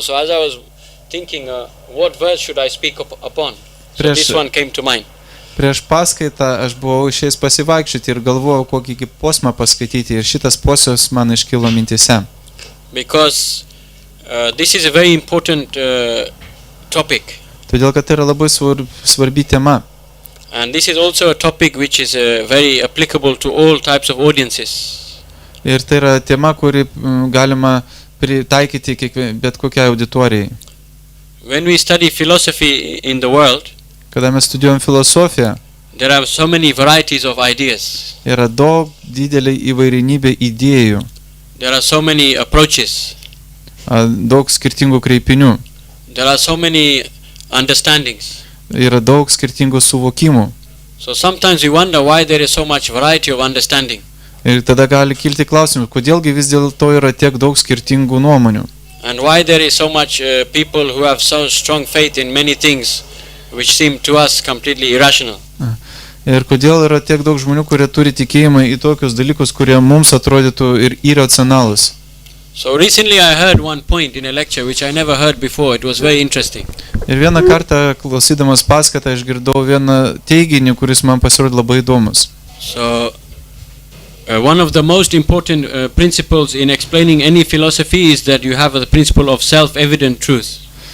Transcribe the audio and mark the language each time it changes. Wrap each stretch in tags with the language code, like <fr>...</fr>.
<en>So as I was thinking, what verse should I speak upon? So this one came to mind.</en> <lt>Prieš paskaitą aš buvau išėjęs pasivaikščioti ir galvojau, kokį posmą paskaityti, ir šitas posmas man iškilo mintise.</lt> <en>Because this is a very important topic.</en> <lt>Todėl, kad tai yra labai svarbi tema.</lt> <en>And this is also a topic which is very applicable to all types of audiences.</en> <lt>Ir tai yra tema, kuri galima pritaikyti bet kokiai auditorijai.</lt> <en>When we study philosophy in the world,</en> <lt>kada mes studijuojam filosofiją,</lt> <en>there are so many varieties of ideas.</en> <lt>Yra daug didelė įvairinybė idėjų.</lt> <en>There are so many approaches.</en> <lt>Daug skirtingų kreipinių.</lt> <en>There are so many understandings.</en> <lt>Yra daug skirtingų suvokimų.</lt> <en>So sometimes we wonder why there is so much variety of understanding.</en> <lt>Ir tada gali kilti klausimas, kodėlgi vis dėlto yra tiek daug skirtingų nuomonių.</lt> <en>And why there is so much people who have so strong faith in many things which seem to us completely irrational.</en> <lt>Ir kodėl yra tiek daug žmonių, kurie turi tikėjimą į tokius dalykus, kurie mums atrodytų ir irracionalūs.</lt> <en>So recently I heard one point in a lecture which I never heard before. It was very interesting.</en> <lt>Ir vieną kartą klausydamas paskaitą išgirdau vieną teiginį, kuris man pasirodė labai įdomus.</lt> <en>So one of the most important principles in explaining any philosophy is that you have the principle of self-evident truth.</en>